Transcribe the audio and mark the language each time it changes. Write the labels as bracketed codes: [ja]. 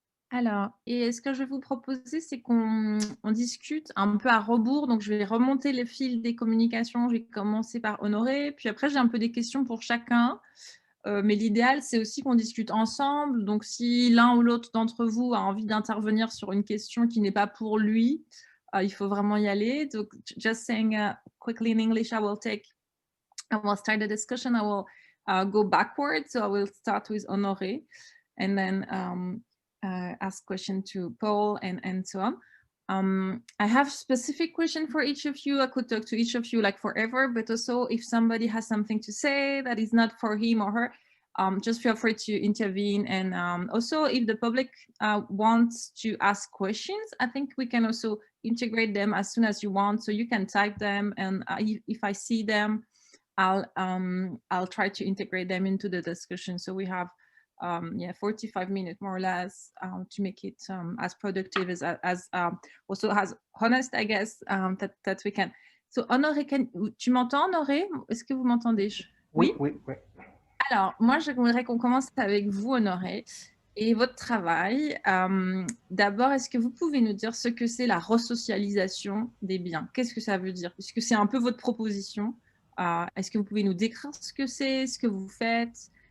[fr] Alors, et ce que je vais vous proposer, c'est qu'on discute un peu à rebours. Donc, je vais remonter le fil des communications. Je vais commencer par Honoré, puis après, j'ai un peu des questions pour chacun. Mais l'idéal, c'est aussi qu'on discute ensemble. Donc, si l'un ou l'autre d'entre vous a envie d'intervenir sur une question qui n'est pas pour lui, il faut vraiment y aller. Donc, [en] just saying quickly in English, I will start the discussion. I will go backwards. So I will start with Honoré and then ask question to Paul and so on. I have specific question for each of you. I could talk to each of you like forever, but also if somebody has something to say that is not for him or her, just feel free to intervene. And also if the public wants to ask questions, I think we can also integrate them as soon as you want. So you can type them, and if I see them, I'll try to integrate them into the discussion. So we have 45 minutes more or less to make it as productive as also as honest, I guess, that we can. So [fr] Honoré, tu m'entends, Honoré? Est-ce que vous m'entendez? Oui, Oui? oui, oui. Alors, moi, j'aimerais qu'on commence avec vous, Honoré, et votre travail. D'abord, est-ce que vous pouvez nous dire ce que c'est la resocialisation des biens? Qu'est-ce que ça veut dire? Puisque c'est un peu votre proposition. Est-ce que vous pouvez nous décrire ce que c'est, ce que vous faites?